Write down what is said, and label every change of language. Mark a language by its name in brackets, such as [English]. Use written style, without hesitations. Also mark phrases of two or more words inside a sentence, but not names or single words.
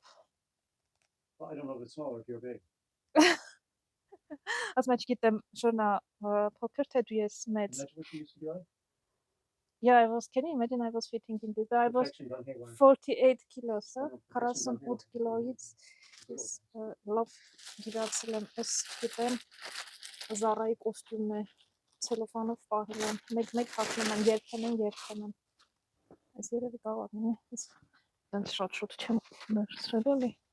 [English] Well, I don't know if it's small or if you're big. As much get them shona poker to yes meds. Is that what you used to be like? Yeah, can you imagine I was fitting into that? I was 48 kilos, [Armenian] 48 kiloից ես լավ գիրացել եմ այս գիտեմ Zara-ի կոստյումն է ցելոֆանով պահել եմ մեկ հագնում եմ երբեմն այս երևի կարող է դրանց շատ չեմ մերսրել էլի